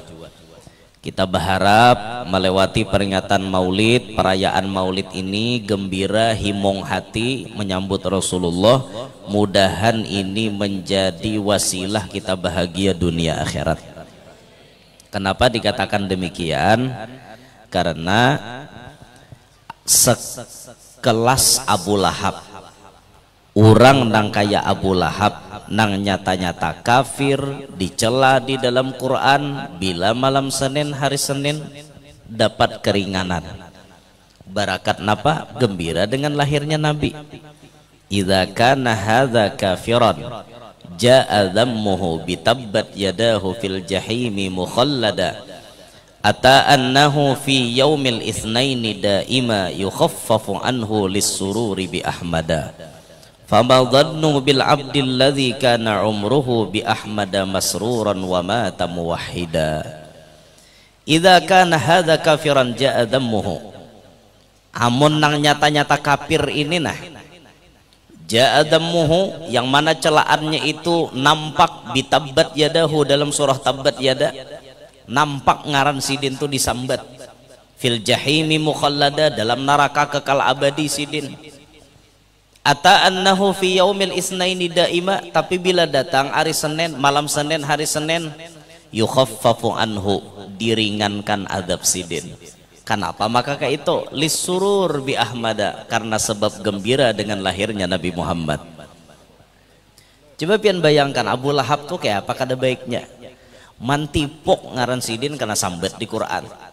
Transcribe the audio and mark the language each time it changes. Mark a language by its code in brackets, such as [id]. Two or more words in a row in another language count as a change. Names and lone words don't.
[id] Kita berharap melewati peringatan maulid, perayaan maulid ini gembira, himong hati menyambut Rasulullah. Mudahan ini menjadi wasilah kita bahagia dunia akhirat. Kenapa dikatakan demikian? Karena sekelas Abu Lahab, [bjn] orang nang kaya Abu Lahab, nang nyata-nyata kafir, dicela di dalam Quran, bila malam Senin hari Senin dapat keringanan. Barakat napa? [id] Gembira dengan lahirnya Nabi. [ar] إذا كان هذا كافرا جاء ذمه بتبت يداه في الجحيم مخلدا أتى أنه في يوم الاثنين دائما يخفف عنه للسرور بأحمدا فما الظن بالعبد الذي كان عمره بأحمد مسرورا ومات موحدا. إذا كان هذا كافرا جاء ذمه, [bjn] amun nang nyata-nyata kafir ini nah ja'adamuhu, yang mana celaannya itu nampak di [ar] تبت يداه, [bjn] dalam surah [ar] تبت يدا [bjn] nampak ngaran sidin itu disambat, [ar] في الجحيم مخلدا, [bjn] dalam neraka kekal abadi sidin. [ar] أتى أنه في يوم الاثنين دائما, [bjn] tapi bila datang hari Senin, malam Senin hari Senin, [ar] يخفف عنه, [bjn] diringankan adab sidin. [id] Kenapa? [bjn] Maka kayak itu [ar] للسرور بأحمد, [bjn] karena sebab gembira dengan lahirnya Nabi Muhammad. Coba pian bayangkan Abu Lahab tuh kayak apa kada baiknya, mantipok ngaran sidin karena sambat di Quran.